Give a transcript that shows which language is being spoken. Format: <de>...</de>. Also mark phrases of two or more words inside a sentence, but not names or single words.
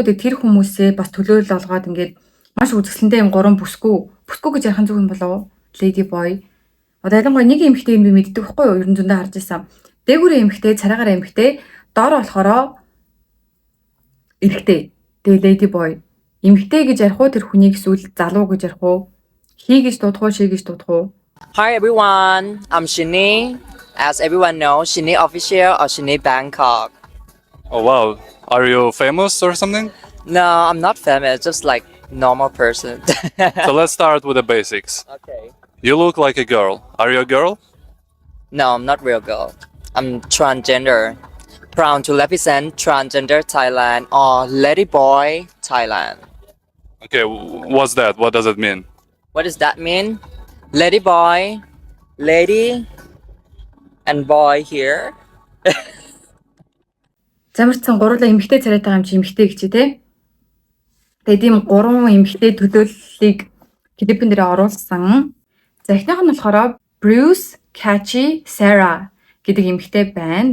<mn>Тэгээд тэр хүмүүсээ бас төлөөлөл олгоод ингээд маш үзэсгэлэнтэй юм 3 бүсгүй гэж ярих нь зөв юм болов</mn> <en>Lady Boy.</en> <mn>Одоо ялангуяа нэг эмэгтэй юм би мэддэг байхгүй юу? Ерөн зөндөө харж байсан. Дээгүүрээ эмэгтэй, царайгаар эмэгтэй, доор болохоро эрэгтэй. Тэгээ</mn> <en>Lady Boy.</en> <mn>Эмэгтэй гэж ярих уу тэр хүнийг эсвэл залуу гэж ярих уу? Хий гэж дуудах уу, ший гэж дуудах уу?</mn> <en>Hi everyone, I'm Shini. As everyone knows, Shini Official or Shini Bangkok. Oh wow, are you famous or something? No, I'm not famous, just like normal person. So let's start with the basics. Okay. You look like a girl. Are you a girl? No, I'm not real girl. I'm transgender. Proud to represent transgender Thailand or Lady Boy Thailand. Okay, what's that? What does it mean? What does that mean? Lady Boy, lady, and boy here.</en> <mn>Замарцсан гурлаа эмэгтэй царайтай юм чи эмэгтэй гэж тий. Тэгээд ийм 3 эмэгтэй төлөөллийг клипэн дээр оруулсан. За эхнийх нь болохоор Bruce Catchy Sarah гэдэг эмэгтэй байна.</mn>